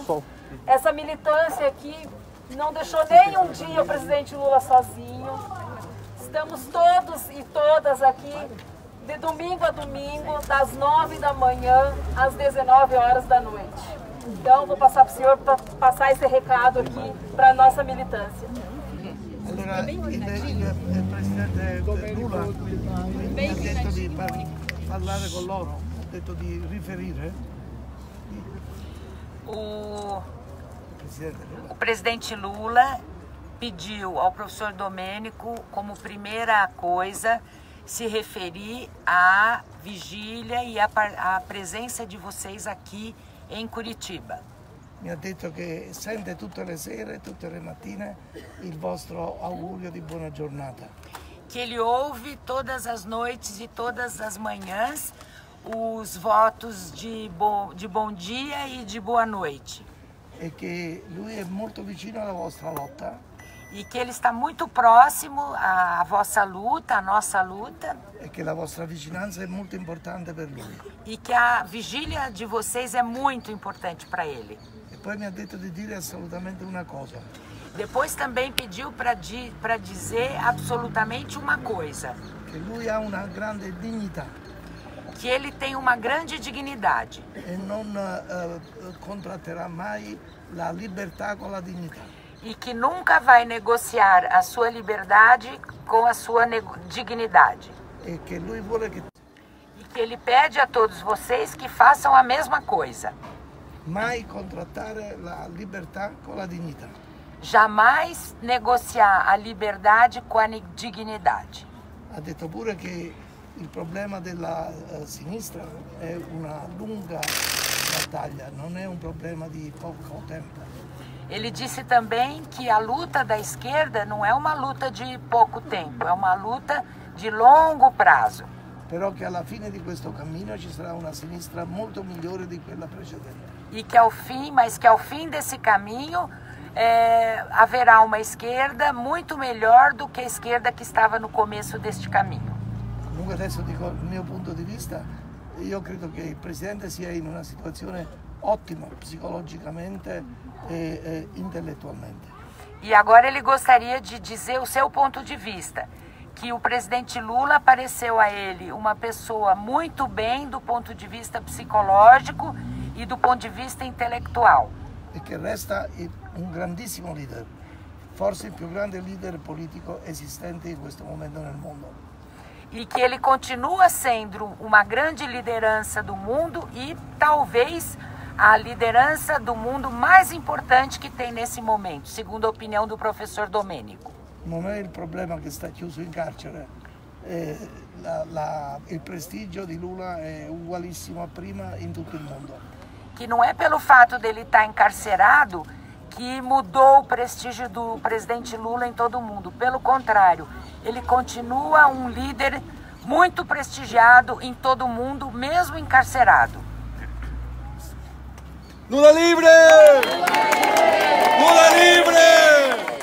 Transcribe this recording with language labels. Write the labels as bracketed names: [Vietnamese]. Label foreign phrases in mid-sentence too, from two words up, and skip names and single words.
[Portuguese] Essa militância aqui não deixou nem um dia o presidente Lula sozinho. Estamos todos e todas aqui de domingo a domingo, das 9 da manhã às 19 horas da noite. Então, vou passar para o senhor para passar esse recado aqui para a nossa militância. [Italian] Allora, il presidente Lula mi ha detto di parlare con loro, ha detto di riferire. [Portuguese] O presidente Lula pediu ao professor Domênico, como primeira coisa, se referir à vigília e à presença de vocês aqui em Curitiba. [Italian] Mi ha detto che sente tutte le sere, tutte le mattine il vostro augurio di buona giornata. [Portuguese] Que ele ouve todas as noites e todas as manhãs os votos de bom dia e de boa noite. [Italian] E che lui è molto vicino alla vostra lotta. [Portuguese] E que ele está muito próximo à vossa luta, à nossa luta. [Italian] E che la vostra vicinanza è molto importante per lui. [Portuguese] E que a vigília de vocês é muito importante para ele. [Italian] E poi mi ha detto di dire assolutamente una cosa. [Portuguese] Depois também pediu para dizer absolutamente uma coisa. [Italian] Che lui ha una grande dignità. [Portuguese] Que ele tem uma grande dignidade. [Italian] E non contratterà mai la libertà con la dignità. [Portuguese] E que nunca vai negociar a sua liberdade com a sua dignidade. [Italian] E che lui vuole che... [Portuguese] E que ele pede a todos vocês que façam a mesma coisa. [Italian] Mai contrattare la libertà con la dignità. [Portuguese] Jamais negociar a liberdade com a dignidade. [Italian] Ha detto pure che il problema della sinistra è una lunga battaglia, non è un problema di poco tempo. [Portuguese] Ele disse também que a luta da esquerda não é uma luta de pouco tempo, é uma luta de longo prazo. [Italian] Però che alla fine di questo cammino ci sarà una sinistra molto migliore di quella precedente. [Portuguese] E que ao fim desse caminho haverá uma esquerda muito melhor do que a esquerda que estava no começo deste caminho. [Italian] Comunque adesso dico il mio punto di vista, io credo che il Presidente sia in una situazione ottima psicologicamente e intellettualmente. [Portuguese] E agora ele gostaria de dizer o seu ponto de vista, que o presidente Lula pareceu a ele uma pessoa muito bem do ponto de vista psicológico e do ponto de vista intelectual. [Italian] E che resta un grandissimo leader, forse il più grande leader politico esistente in questo momento nel mondo. [Portuguese] E que ele continua sendo uma grande liderança do mundo e talvez a liderança do mundo mais importante que tem nesse momento, segundo a opinião do professor Domênico. [Italian] Non è il problema che sta chiuso in carcere, il prestigio di Lula è ugualissimo a prima in tutto il mondo. [Portuguese] Que não é pelo fato dele estar encarcerado que mudou o prestígio do presidente Lula em todo o mundo. Pelo contrário, ele continua um líder muito prestigiado em todo o mundo, mesmo encarcerado. Lula livre! Lula livre!